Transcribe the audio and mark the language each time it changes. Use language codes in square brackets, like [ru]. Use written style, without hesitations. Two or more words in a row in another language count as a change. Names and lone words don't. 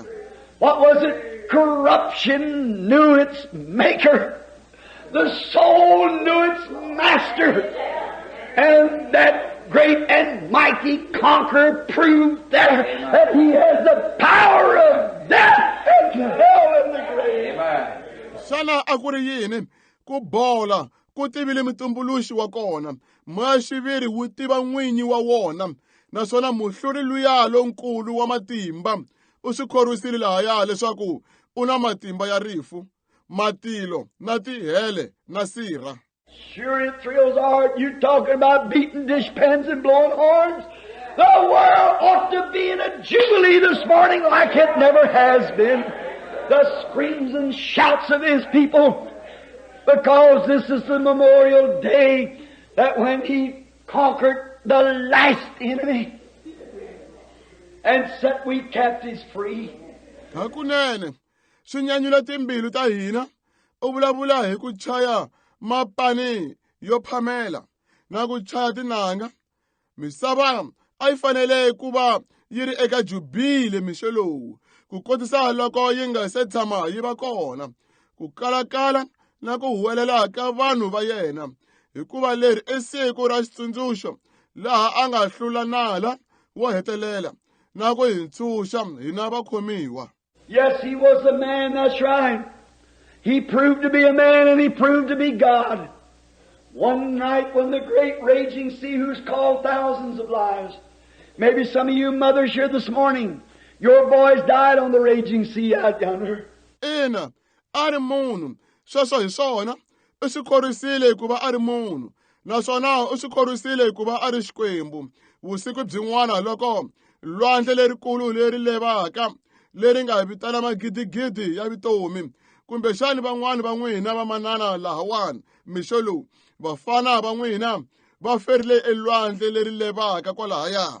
[en] What was it? Corruption knew its maker. The soul knew its master. And that great and mighty conqueror proved there that he has the power of death and hell and the grave. Amen. [ts] Sana a ku ri yini ku bola ku tivile mutumbuluxi wa kona moya xiviri wu tiva n'winyi wa wona naswona muhluri luya lonkulu wa matimba u swi khorisile lahaya leswaku u na matimba ya rifu matilo na tihele na sirha. [en] Sure, it thrills our heart. You talking about beating dishpans and blowing horns? The world ought to be in a jubilee this morning like it never has been. The screams and shouts of His people, because this is the memorial day that when He conquered the last enemy and set we captives free. [ts] Hakunene swi nyanyula timbilu ta hina u vulavula hi ku chaya mapani yo phamela na ku chaya tinanga. Misava a yi fanele ku va yi ri eka jubile mixo lowu ku kotisa loko yi nga se tshama yi va kona ku kalakala na ku huwelela ka vanhu va yena hikuva leri i siku ra xitsundzuxo laha a nga hlula nala wo hetelela na ku hi ntshuxa hina vakhomiwa. [en] Yes, He was a man, that's right. He proved to be a man and He proved to be God. One night when the great raging sea, who's called thousands of lives, Maybe some of you mothers here this morning, your boys died on the raging sea out yonder. [ts] Ina, a ri munhu, sweswo hi swona. U swi khorisile hikuva a ri munhu. Naswona u swi khorisile hikuva a ri xikwembu. Vusiku byin'wana loko lwandle lerikulu leri levaka, leri nga vitana magidigidi ya vitomi, kumbe xani van'wani va n'wina va manana lahawani, mixo lowu, vafana va n'wina va ferile elwandle leri levaka kwalahaya.